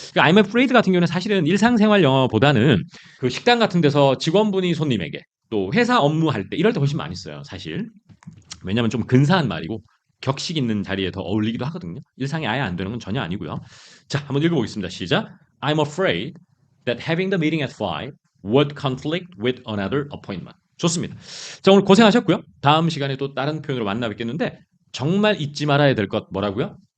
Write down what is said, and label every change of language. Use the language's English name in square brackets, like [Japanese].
[Korean] 그러니까 I'm afraid 같은 경우는 사실은 일상생활 영어보다는 그 식당 같은 데서 직원분이 손님에게 또 회사 업무할 때 이럴 때 훨씬 많이 써요. 사실. 왜냐하면 좀 근사한 말이고 격식 있는 자리에 더 어울리기도 하거든요. 일상에 아예 안 되는 건 전혀 아니고요. 자, 한번 읽어보겠습니다. 시작. [English] I'm afraid that having the meeting at 5 would conflict with another appointment. [Korean] 좋습니다. 자, 오늘 고생하셨고요. 다음 시간에 또 다른 표현으로 만나 뵙겠는데 정말 잊지 말아야 될 것 뭐라고요?